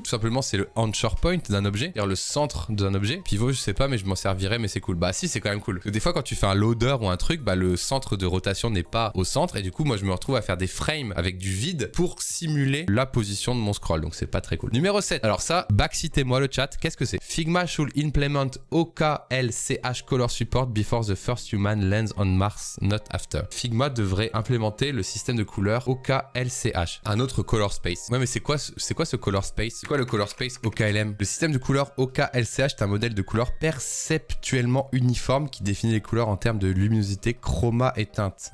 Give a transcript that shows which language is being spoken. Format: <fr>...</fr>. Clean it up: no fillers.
<fr>Tout simplement, c'est le anchor point d'un objet, c'est-à-dire le centre d'un objet. Pivot, je sais pas, mais je m'en servirais, mais c'est cool. Bah si, c'est quand même cool. Parce que des fois, quand tu fais un loader ou un truc, bah le centre de rotation n'est pas au centre, et du coup, moi, je me retrouve à faire des frames avec du vide pour simuler la position de mon scroll. Donc, c'est pas très cool. Numéro 7. Alors ça, backcitez-moi le chat. Qu'est-ce que c'est?</fr> <en>Figma should implement OKLCH color support before the first human lands on Mars, not after.</en> <fr>Figma devrait implémenter le système de couleurs OKLCH, un autre color space. Ouais, mais c'est quoi ce color space? C'est quoi le color space OKLM? Le système de couleurs OKLCH est un modèle de couleurs perceptuellement uniforme qui définit les couleurs en termes de luminosité, chroma et teinte.</fr>